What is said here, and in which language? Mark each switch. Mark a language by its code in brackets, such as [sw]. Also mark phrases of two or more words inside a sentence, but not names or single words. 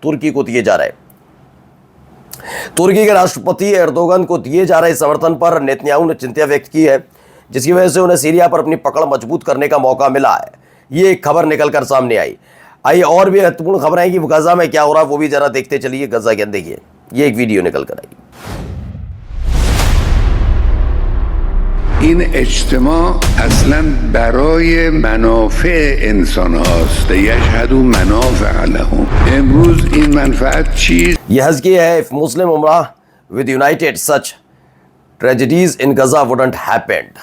[hi] तुर्की को दिए जा रहे, तुर्की के राष्ट्रपति एर्दोगन को दिए जा रहे समर्थन पर नेतन्याहू ने चिंता व्यक्त की है, जिसकी वजह से उन्हें सीरिया पर अपनी पकड़ मजबूत करने का मौका मिला है। ये एक खबर निकलकर सामने आई। आइए और भी महत्वपूर्ण खबर है कि गजा में क्या हो रहा है वो भी जरा देखते चलिए। गजा के देखिए, ये एक वीडियो निकल कर आई। [fa] این اجتماع اصلا برای منافع انسان هاست [ar] یشهدوا منافع لهم [fa] امروز این منفعت چیز [hi] यह हज की है, [en] if Muslim Ummah with united such tragedies in Gaza wouldn't happened।